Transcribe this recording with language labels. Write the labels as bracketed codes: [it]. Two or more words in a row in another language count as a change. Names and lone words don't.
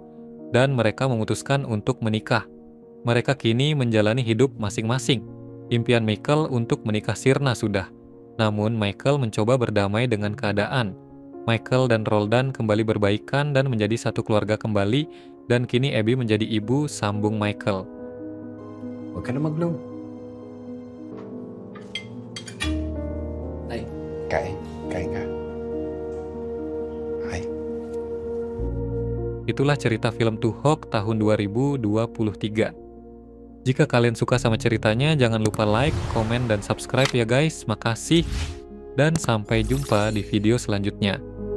[id] Dan mereka memutuskan untuk menikah. Mereka kini menjalani hidup masing-masing. Impian Michael untuk menikah sirna sudah. Namun Michael mencoba berdamai dengan keadaan. Michael dan Roldan kembali berbaikan dan menjadi satu keluarga kembali, dan kini Abby menjadi ibu sambung Michael. [tl] Huwag ka na mag-blow. Ay, Kain. Kain ka. Ay. [id] Itulah cerita film Tuhok tahun 2023. Jika kalian suka sama ceritanya, jangan lupa like, komen, dan subscribe ya guys. Makasih, dan sampai jumpa di video selanjutnya.